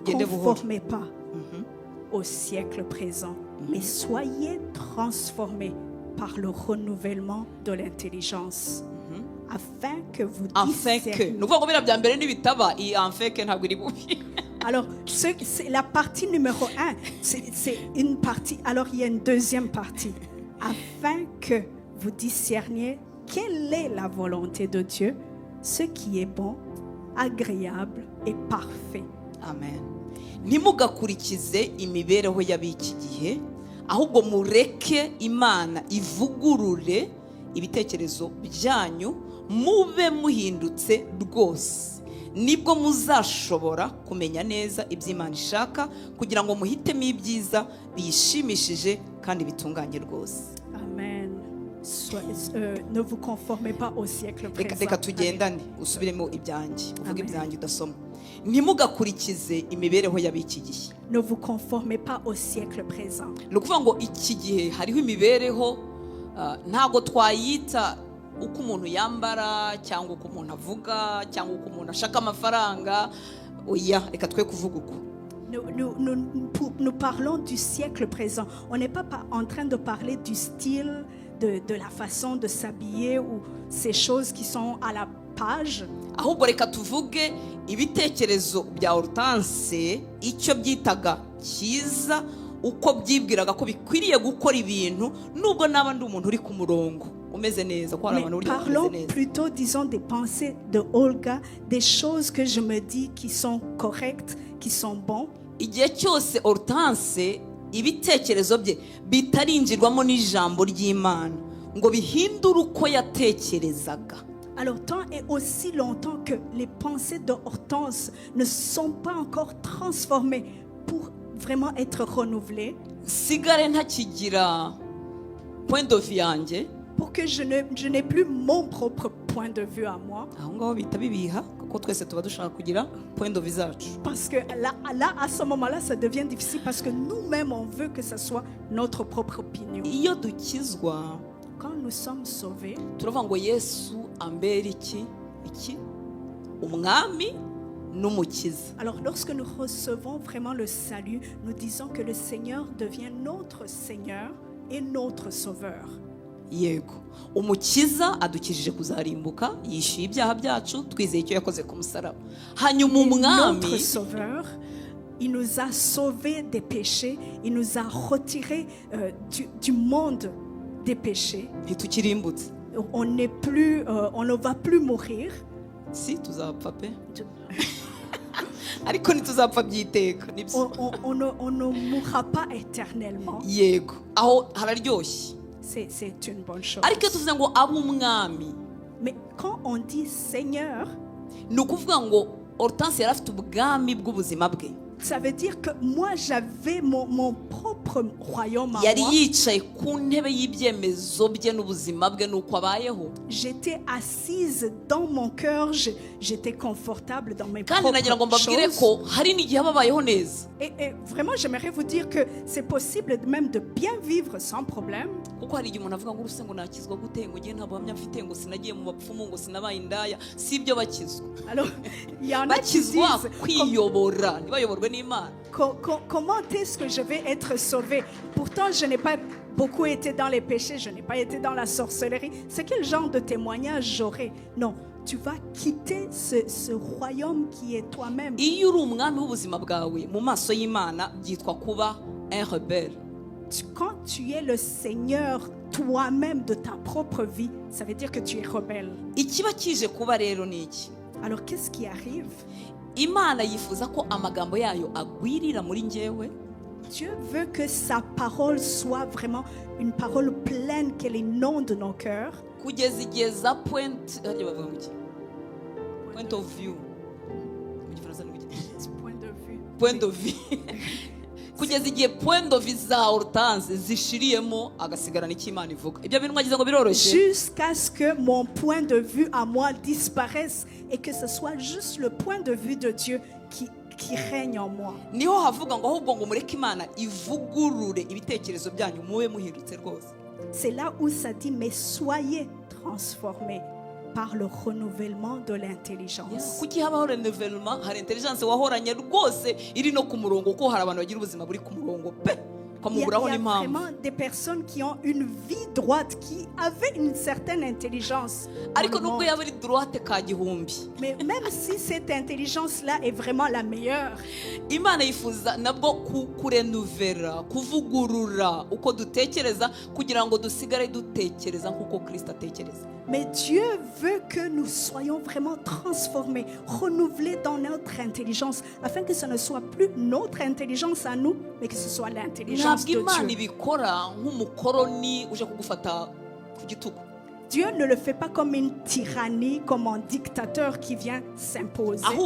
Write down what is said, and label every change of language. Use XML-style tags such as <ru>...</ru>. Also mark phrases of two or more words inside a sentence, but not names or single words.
<rw>Gende buhoro.</rw> <fr>conformez pas au siècle présent, mais soyez transformés par le renouvellement de l'intelligence, afin que vous Afin que, discerniez.</fr> <rw>ni ukuvuga ngo biriya bya mbere nibitaba iyi afin ntabwo iri bubi.</rw> <fr>Alors, c'est la partie numéro 1, c'est une partie. Alors, il y a une deuxième partie. Afin que vous discerniez quelle est la volonté de Dieu, ce qui est bon, agréable et parfait. Amen.</fr> <rw>Ntimugakurikize imibereho y'ab'iki gihe, ahubwo mureke imana ivugurure ibitekerezo byanyu, mube muhindutse rwose, nibwo muzashobora kumenya neza ibyo Imana ishaka, kugira ngo muhitemo ibyiza biyishimishije kandi bitunganye rwose. Amen.</rw> <fr>Ne vous conformez pas au siècle présent.</fr> <rw>Reka tugendane usubiremo ibyanjye, uvuge ibyanjye udasoma. Ntimugakurikize imibereho y'ab'iki gihe.</rw> <fr>Ne vous conformez pas au siècle présent.</fr> <rw>Ni ukuvuga ngo iki gihe hariho imibereho ntabwo twayita uko umuntu yambara cyangwa uko umuntu avuga cyangwa uko umuntu ashaka amafaranga. Oya, reka twe kuvuga uko.</rw> <fr>Nous parlons du siècle présent. On n'est pas en train de parler du style, de la façon de s'habiller ou ces choses qui sont à la page.</fr> <rw>Ahubwo reka tuvuge ibitekerezo bya Hortense, icyo byitaga cyiza, uko byibwiraga ko bikwiriye gukora ibintu, nubwo naba ndi umuntu uri ku murongo umeze neza, ko hari abantu uri</rw> <fr>Parlons</fr> <rw>umeze neza.</rw> <fr>plutôt, disons, des pensées de Olga, des choses que je me dis qui sont correctes, qui sont bons.</fr> <rw>Igihe cyose Hortense ibitekerezo bye bitarinjirwamo n'ijambo ry'Imana ngo bihindure uko yatekerezaga.</rw> <fr>Alors, tant et aussi longtemps que les pensées de Hortense ne sont pas encore transformées pour vraiment être renouvelées,</fr> <rw>sigare ntakigira</rw> <fr>point de vue</fr> <rw>yanjye,</rw> <fr>pour que je n'ai plus mon propre point de vue à moi,</fr> <rw>aho ngaho bita bibiha, kuko twese tuba dushaka kugira</rw> <fr>point de vue</fr> <rw>zacu.</rw> <fr>parce que là, à ce moment-là, ça devient difficile parce que nous-mêmes, on veut que ça soit notre propre opinion.</fr> <rw>Iyo dukizwa</rw> <fr>Quand nous sommes sauvés,</fr> <rw>turavuga ngo Yesu ambera iki umwami n'umukiza.</rw> <fr>alors lorsque nous recevons vraiment le salut, nous disons que le Seigneur devient notre Seigneur et notre Sauveur.</fr> <rw>Yego, umukiza adukijije kuzarimbuka, yishyuye ibyaha byacu, twizeye icyo yakoze ku musaraba. Hanyuma umwami,</rw> <fr>Notre Sauveur, il nous a sauvés des péchés, il nous a retirés du monde des péchés.</fr> <rw>ntitukirimbutse.</rw> <fr>On n'est plus, on ne va plus mourir.</fr> <rw>Si tuzapfa pe ariko ntituzapfa by'iteka, nibyo.</rw> <fr>On ne mourra pas éternellement.</fr> <rw>Yego, aho hararyoshye.</rw> <fr>C'est une bonne chose.</fr> <rw>Ariko iyo tuvuze ngo abe umwami,</rw> <fr>Mais quand on dit Seigneur,</fr> <rw>ni ukuvuga ngo Hortense yari afite ubwami bw'ubuzima bwe.</rw> <fr>ça veut dire que moi j'avais mon propre royaume à</fr> <rw>Yari</rw> <fr>moi.</fr> <rw>yicaye ku ntebe y'ibyemezo bye n'ubuzima bwe n'uko abayeho.</rw> <fr>J'étais assise dans mon cœur, j'étais confortable dans mes</fr> <rw>Kandi nagira ngo</rw> <fr>propres</fr> <rw>mbabwire</rw> <fr>choses.</fr> <rw>ko hari n'igihe aba abayeho neza. Et vraiment, j'aimerais vous dire que c'est possible même de bien vivre sans problème. Kuko hari igihe umuntu avuga ngo uruse ngo nakizwa gute, ngo ngiye nta buhamya mfite, ngo sinagiye mu bapfumu, ngo sinabaye indaya. Si ibyo bakizwa.</rw> <fr>Alors, il y en a qui</fr> <rw>Bakizwa</rw> <fr>disent</fr> <rw>kwiyobora, ntibayoborwe n'Imana.</rw> <fr>comment est-ce que je vais être sauvé? Pourtant, je n'ai pas beaucoup été dans les péchés, je n'ai pas été dans la sorcellerie. C'est quel genre de témoignage j'aurai? Non, tu vas quitter ce royaume qui est toi-même.</fr> <rw>Iyo uri umwami w'ubuzima bwawe mu maso y'Imana byitwa kuba</rw> <fr>un rebelle. Quand tu es le Seigneur toi-même de ta propre vie, ça veut dire que tu es rebelle.</fr> <rw>ikiba kije kuba rero ni iki?</rw> <fr>Alors qu'est-ce qui arrive?</fr> <rw>Imana yifuza ko amagambo yayo agwirira muri njyewe.</rw> <fr>Dieu veut que sa parole soit vraiment une parole pleine, qu'elle inonde nos cœurs.</fr> <rw>Kugeza igihe za</rw> <en>point of view</en> <fr>mu gifaransa</fr> <rw>ni iki?</rw> <en>Point of view</en> <rw>kugeza igihe</rw> <en>point of view</en> <rw>za Hortense zishiriyemo agasigarana icyo Imana ivuga. Ibyo bintu mwagize ngo biroroshye?</rw> <fr>Jusqu'à ce que mon point de vue à moi disparaisse et que ce soit juste le point de vue de Dieu qui règne en moi.</fr> <rw>Niho havuga ngo ahubwo ngo mureke Imana ivugurure ibitekerezo byanyu mube muhindutse rwose.</rw> <fr>C'est là où ça dit mais soyez transformés par le renouvellement de l'intelligence.</fr> <rw>Kuki habaho renouvellement? Hari intelligence wahoranye rwose iri no ku murongo, ko hari abantu bagira ubuzima buri ku murongo pe.</rw> <fr>Il y a vraiment des personnes qui ont une vie droite, qui avaient une certaine intelligence.</fr> <rw>Ariko nubwo yaba ari droite ka gihumbi,</rw> <fr>mais même si cette intelligence-là est vraiment la meilleure,</fr> <rw>Imana yifuza nabwo kurenuvera, kuvugurura uko dutekereza kugira ngo dusigare dutekereza nkuko Kristo atekereza.</rw> <fr>Mais Dieu veut que nous soyons vraiment transformés, renouvelés dans notre intelligence, afin que ce ne soit plus notre intelligence à nous, mais que ce soit l'intelligence de Dieu. Dieu ne le fait pas comme une tyrannie, comme un dictateur qui vient s'imposer.</fr>